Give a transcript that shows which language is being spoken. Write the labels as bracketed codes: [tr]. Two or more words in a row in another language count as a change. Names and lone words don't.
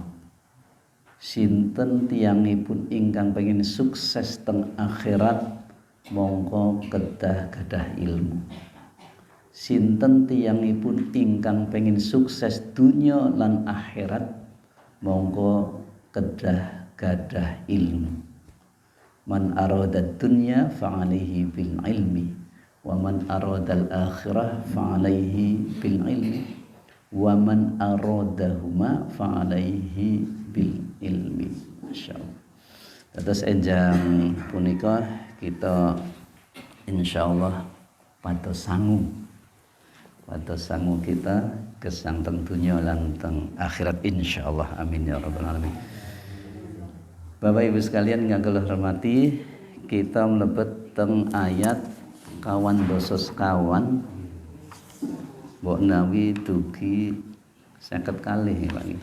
[jv] Sinten tiyangipun ingkang pengin sukses teng akhirat monggo kedah gadah ilmu. Sinten tiyangipun ingkang pengin sukses dunya lan akhirat monggo kedah gadah ilmu. [ar] من أراد الدنيا فعليه بالعلم ومن أراد الآخرة فعليه بالعلم ومن أرادهما فعليه بالعلم. [jv] Masyaallah. Terus enjang punika kita insyaallah pados sangu kita gesang teng dunya lan teng akhirat insyaallah. [ar] آمين يا رب العالمين. [jv] Bapak Ibu sekalian ingkang kula hormati, kita mlebet teng ayat kawan dosos kawan mbok nawi dugi 50 kali lagi.